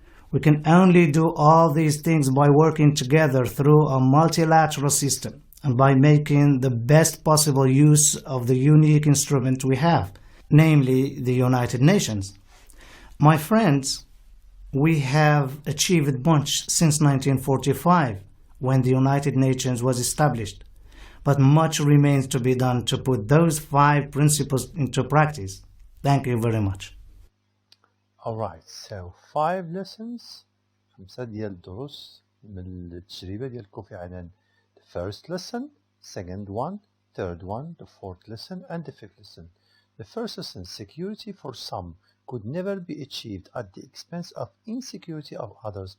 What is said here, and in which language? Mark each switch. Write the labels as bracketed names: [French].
[English] We can only do all these things by working together through a multilateral system and by making the best possible use of the unique instrument we have, namely the United Nations. My friends, we have achieved much since 1945, when the United Nations was established, but much remains to be done to put those 5 principles into practice. Thank you very much. Alright, so 5 lessons [Arabic] 5 ديال الدروس من التجربة ديال كوفي عنان. [English] The first lesson, second one, third one, the fourth lesson and the fifth lesson. The first lesson, security for some could never be achieved at the expense of insecurity of others.